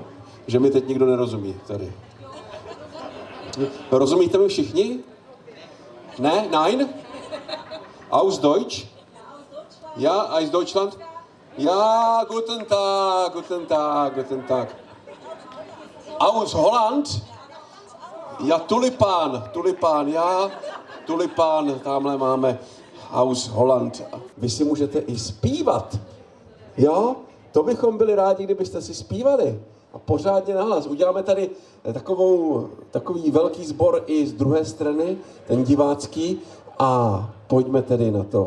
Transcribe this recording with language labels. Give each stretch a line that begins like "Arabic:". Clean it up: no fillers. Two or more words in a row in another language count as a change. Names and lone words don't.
Czech: Že mi teď nikdo nerozumí tady. Rozumíte mi všichni? Ne?
German: Nein? Aus Deutsch? Ja, aus Deutschland? Ja, guten Tag, guten Tag, guten Tag. Aus Holland? Ja,
Czech: tulipán, já, tulipán, tamhle máme
German: Aus Holland.
Czech: Vy si můžete i zpívat, jo? To bychom byli rádi, kdybyste si zpívali a pořádně nahlas. Uděláme tady takový velký sbor i z druhé strany, ten divácký, a pojďme tedy na to.